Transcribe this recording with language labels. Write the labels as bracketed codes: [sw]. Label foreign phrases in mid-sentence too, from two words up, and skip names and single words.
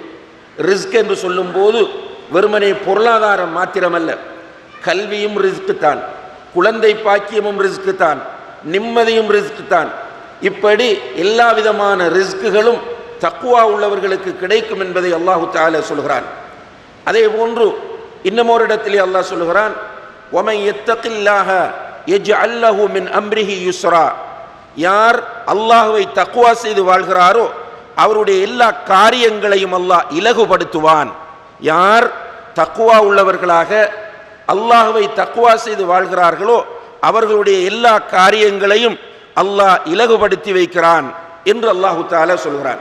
[ta] ரிஸ்க் என்று சொல்லும்போது வெறுமனே பொருளாதாரம் மாத்திரமல்ல, கல்வியும் ரிஸ்க் தான், குழந்தை பாக்கியமும் ரிஸ்க் தான், நிம்மதியும் ரிஸ்க் தான். இப்படி எல்லா விதமான ரிஸ்குகளும் தக்வா உள்ளவர்களுக்கு கிடைக்கும் என்பதை [ar] الله تعالى [ta] சொல்கிறான். அதே போன்று இன்னமொரு இடத்திலே அல்லாஹ் சொல்கிறான், [ar] وَمَنْ يَتَّقِ اللَّهَ يَجْعَلْ لَهُ مِنْ أَمْرِهِ يُسْرًا. [ta] யார் அல்லாஹ்வை தக்வா செய்து வாழ்கிறாரோ அவருடைய எல்லா காரியங்களையும் அல்லாஹ் இலகுபடுத்துவான். யார் தக்வா உள்ளவர்களாக அல்லாஹ்வை தக்வா செய்து வாழ்கிறார்களோ அவர்களுடைய எல்லா காரியங்களையும் அல்லாஹ் இலகுபடுத்தி வைக்கிறான் என்று [ar] الله تعالى [ta] சொல்கிறான்.